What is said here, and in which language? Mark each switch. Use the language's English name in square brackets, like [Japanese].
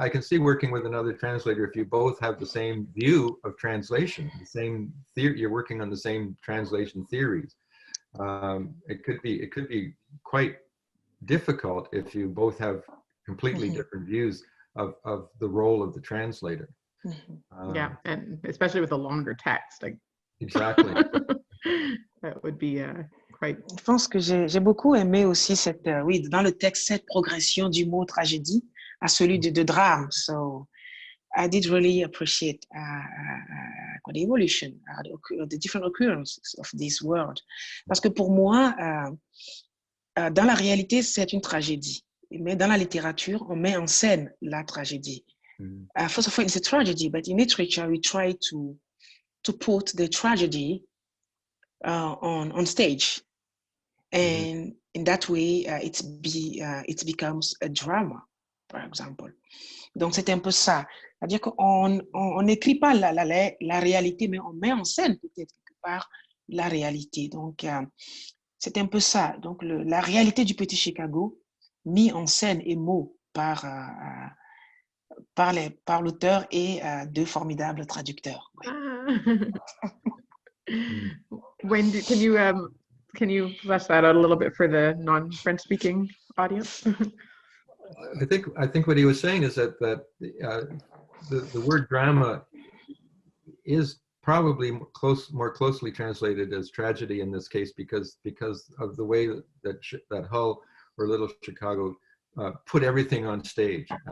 [English] I can see working with another translator if you both have the same view of translation, the same theory, you're working on the same translation theories. It could be quite difficult if you both have completely different views of the role of the translator. Yeah, and especially with a longer text, like Exactly. that would be quite. [French] Je pense que j'ai beaucoup aimé aussi cette, oui, dans le texte, cette progression du mot tragédie à celui de drame. [English] So I did really appreciate the evolution, the different occurrences of this word. [French] Parce que pour moi, dans la réalité, c'est une tragédie. Mais dans la littérature, on met en scène la tragédie. [English] First of all, it's a tragedy, but in literature, we try to put the tragedy on stage. And in that way, it becomes a drama, for example. [French] Donc, c'est un peu ça. C'est-à-dire qu'on n'écrit pas la réalité, mais on met en scène peut-être quelque part la réalité. Donc, c'est un peu ça. Donc, la réalité du petit Chicago, mis en scène et mots par l'auteur et deux formidables traducteurs. Ouais. [English] Wendy, can you flesh that out a little bit for the non-French speaking audience? I think what he was saying is that the word drama is probably more closely translated as tragedy in this case because of the way that Hull or Little Chicago put everything on stage.